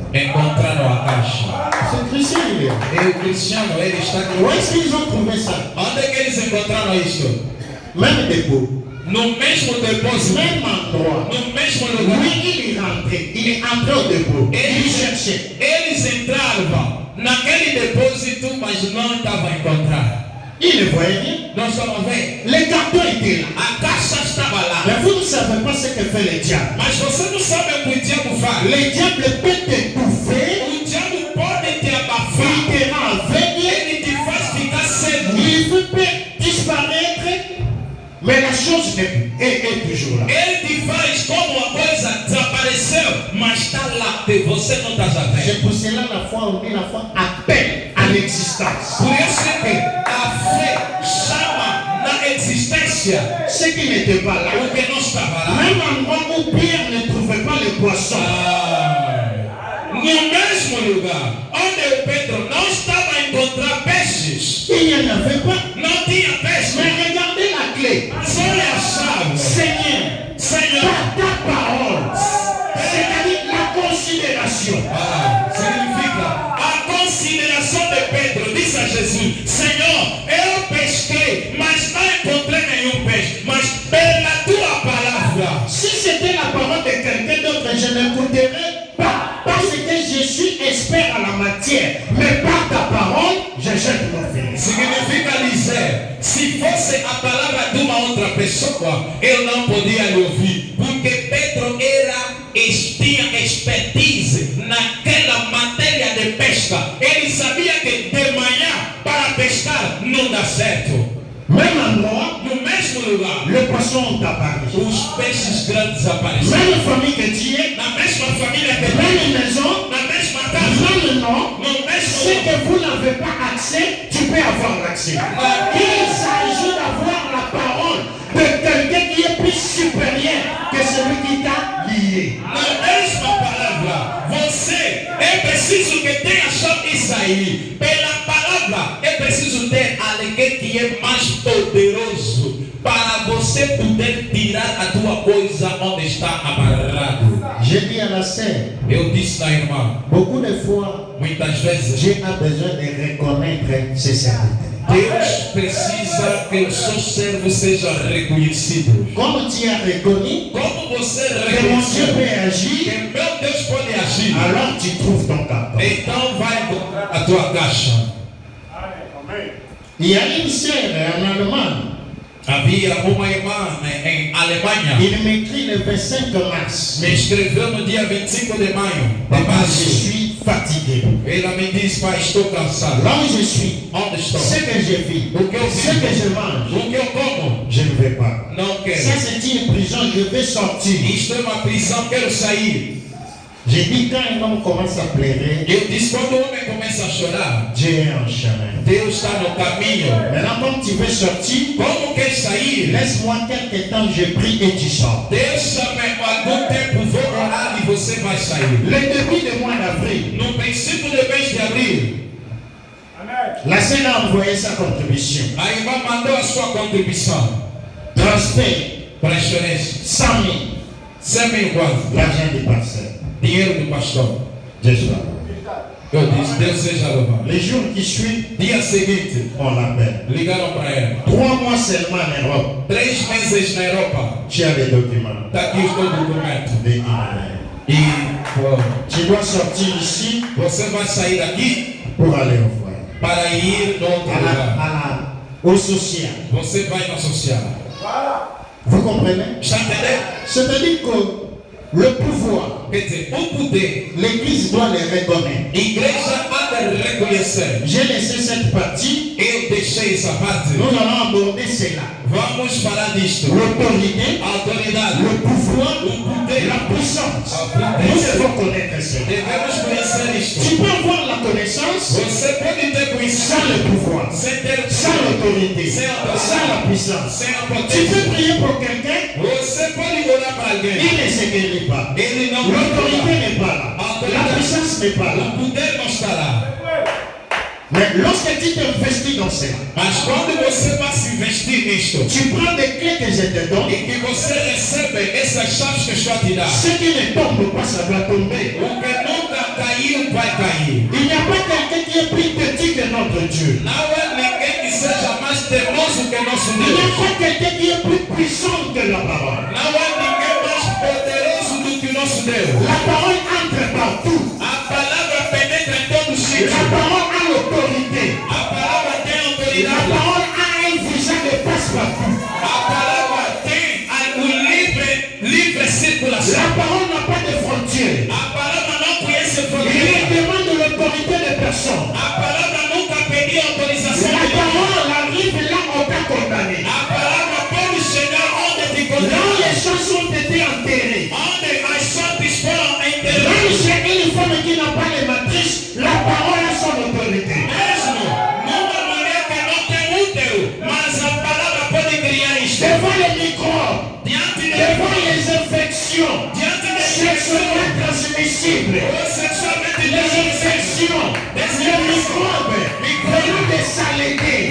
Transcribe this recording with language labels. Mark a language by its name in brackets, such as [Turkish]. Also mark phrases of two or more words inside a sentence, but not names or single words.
[Portuguese] encontraram a caixa. [French] C'est Christian, il est là. [Portuguese] E o Cristiano, ele está aqui. [French] Où est-ce qu'ils ont trouvé ça? [Portuguese] Onde é que eles encontraram isto? [French] Même dépôt. [Portuguese] No mesmo depósito. [French] Même endroit. [Portuguese] No mesmo lugar. [French] Lui, il est rentré. Il est entré au dépôt. Il cherchait. [Portuguese] Eles entraram naquele depósito, mas não estavam encontrando. [French] Il ne voyait rien. [Portuguese] Nós estamos vendo. [French] Le carton était là. [Portuguese] A caixa estava lá. [French] Mais vous ne savez pas ce que fait le diable. [Portuguese] Mas você não sabe o que o diabo faz. [French] Le diable peut t'étouffer. [Portuguese] O diabo pode te [French] Il [Portuguese] abafar. [French] te rend aveugle. [Portuguese] Ele te faz ficar cego. [French] Il peut disparaître. Mais la chose est toujours là. [Portuguese] Ele te faz como a coisa desapareceu, mas está lá. Você não está sabendo. [French] C'est pour cela la foi, on dit la foi appelle à l'existence. [Portuguese] Por isso que a fé chama na existência [French] Ce qui n'était pas là. [Portuguese] o que não estava lá. [French] Même endroit où Pierre ne trouvait pas les poissons. [Portuguese] No mesmo lugar onde o Pedro não estava a encontrar peixes, [French] Il n'y en avait pas. [Portuguese] não tinha peixe. [French] Mais regardez la clé. [Portuguese] Mas olha a chave. [French] Seigneur, [Portuguese] Senhor, [French] ta parole, c'est-à-dire la considération. [Portuguese] significa a consideração de Pedro. Disse a Jesus: Senhor, eu pesquei, mas não encontrei nenhum peixe. Mas pela tua palavra, [French] Si c'était la parole de quelqu'un d'autre, je n'écouterais pas. Parce que je suis expert en la matière. Mais par ta parole, je jette mon fils. [Portuguese] significa dizer a palavra de uma outra pessoa, ele não podia lhe ouvir, porque Pedro tinha expertise naquela matéria de pesca. Ele sabia que de manhã para pescar não dá certo. [French] Même endroit, [Portuguese] No mesmo lugar, [French] le poisson t'apparaît. [Portuguese] os peixes grandes apareceram. [French] Même famille que tu es, [Portuguese] Na mesma família que [French] même maison, [Portuguese] na mesma casa, [French] même nom, [Portuguese] no mesmo [French] ce que vous n'avez pas accès, tu peux avoir l'accès. Il s'agit d'avoir la parole de quelqu'un qui est plus supérieur que celui qui t'a lié. [Portuguese] Na mesma palavra, você é preciso que tenha só isso aí. Pela palavra, é preciso ter alguém que é mais poderoso para você poder tirar a tua coisa onde está amarrado. [French] J'ai dit à la sœur, [Portuguese] Eu disse na irmã, [French] beaucoup de fois, [Portuguese] muitas vezes, [French] Dieu a besoin de reconnaître ses serviteurs. [Portuguese] Deus precisa que os seus servos sejam reconhecidos. [French] Comme tu as reconnu [Portuguese] Como você [French] que mon Dieu [Portuguese] reconheceu [French] peut agir, [Portuguese] que meu Deus pode agir, [French] alors tu trouves ton carton. [Portuguese] então vai encontrar a tua caixa. [French] Il y a une sœur en Allemagne, [Portuguese] Havia uma irmã em Alemanha, [French] il m'écrit le 25 mars. [Portuguese] me escreveu no dia 25 de maio, [French] de Papa, je [Portuguese] março. [French] suis fatigué. [Portuguese] Ela me disse, pai, estou cansado. [French] Là où je suis, [Portuguese] Onde estou? [French] ce que je vis, [Portuguese] O que eu [French] ce que [Portuguese] vivo? [French] je mange, [Portuguese] O que eu como? [French] je ne vais pas. [Portuguese] Não [French] Ça, [Portuguese] quero. [French] c'est une prison, je vais sortir. [Portuguese] Isto é uma prisão, quero sair. [French] J'ai dit, quand un homme commence à pleurer, [Portuguese] Eu disse, quando o homem começa a chorar, [French] Dieu est en chemin. [Portuguese] Deus está no caminho. [French] Maintenant, comme tu veux sortir, [Portuguese] Como quer sair? [French] laisse-moi quelque temps, je prie et tu sors. [Portuguese] Deixa-me algum tempo, vou orar e você vai sair. [French] Le début du mois d'avril, [Portuguese] No princípio do mês de abril, [French] la sœur a envoyé sa contribution. [Portuguese] a irmã mandou a sua contribuição. [French] Transfert, [Portuguese] Transferência. 100 000, 100 mil quase. [French] l'argent du pasteur. [Portuguese] Dinheiro do pastor. [French] Dieu soit loué. [Portuguese] Eu disse, Deus seja louvado. [French] Les jours qui suivent, [Portuguese] Dia seguinte, [French] on l'appelle. [Portuguese] ligaram para ela. [French] 3 mois seulement en Europe. [Portuguese] 3 meses na Europa. [French] Tu as les documents. [Portuguese] Está aqui o teu documento. [French] De Guinée. [Portuguese] E [French] Tu dois sortir ici [Portuguese] você vai sair daqui [French] pour aller au foyer. [Portuguese] para ir no outro lugar. [French] Au social. [Portuguese] Você vai no social. [French] Vous comprenez? [Portuguese] Está entendendo? [French] C'est-à-dire que le pouvoir, [Portuguese] Quer dizer, o poder, [French] l'Église doit le reconnaître. [Portuguese] a igreja há de reconhecer. [French] J'ai laissé cette partie. [Portuguese] Eu deixei essa parte. [French] Nous allons aborder cela. [Portuguese] Vamos falar disto. [French] L'autorité, [Portuguese] A autoridade, [French] le pouvoir, [Portuguese] o poder. [French] la puissance. [Portuguese] A [French] Nous [Portuguese] potência. [French] devons connaître cela. [Portuguese] Devemos conhecer isto. [French] Tu peux avoir la connaissance [Portuguese] Você pode ter [French] sans [Portuguese] conhecimento [French] le pouvoir, [Portuguese] sem ter [French] sans l'autorité, sans la puissance. [Portuguese] sem a [French] Tu [Portuguese] potência. [French] peux prier pour quelqu'un, [Portuguese] Você pode orar para alguém. [French] il ne se guérit pas. [Portuguese] Ele não [French] L'autorité n'est pas là. La puissance n'est pas là. [Portuguese] O poder não estará. [French] Mais lorsque tu t'investis dans cela, [Portuguese] Mas quando você vai se investir nisto, [French] tu prends des clés que je te donne, [Portuguese] e que você recebe essas chaves que estou a te dar, [French] ce qui ne tombe pas, ça doit tomber. [Portuguese] o que nunca caiu vai cair. [French] Il n'y a pas quelqu'un qui est plus petit que notre Dieu. [Portuguese] Não é ninguém que seja mais teimoso que nosso [French] Il n'y a [Portuguese] Deus. [French] pas quelqu'un qui est plus puissant que la parole. [Portuguese] Não é ninguém mais poderoso do que nosso Deus. [French] La parole entre partout. [Portuguese] A palavra penetra em todo sítio. [French] La parole a l'autorité. [Portuguese] A palavra tem [French] La [Portuguese] autoridade. [French] parole a un visa de passe-partout. [Portuguese] A palavra tem livre circulação. [French] La parole n'a pas de frontières. [Portuguese] A palavra não conhece [French] Il ne [Portuguese] fronteira. [French] demande l'autorité de personne. [Portuguese] A palavra nunca pediu autorização [French] La [Portuguese] de ninguém. [French] parole arrive là où on t'a condamné. [Portuguese] A palavra pode chegar onde te [French] Là où [Portuguese] condena. [French] les choses ont été enterrées. [Portuguese] Onde as sortes foram [French] Là où [Portuguese] enterradas. [French] c'est une femme qui n'a pas les matrices, la parole a son autorité. [Portuguese] Mesmo numa mulher que não tem útero, mas a palavra pode criar isto. [French] Devant les microbes, devant les infections sexuellement transmissibles, [Portuguese] sexualmente [French] les infections, les microbes venus des saletés,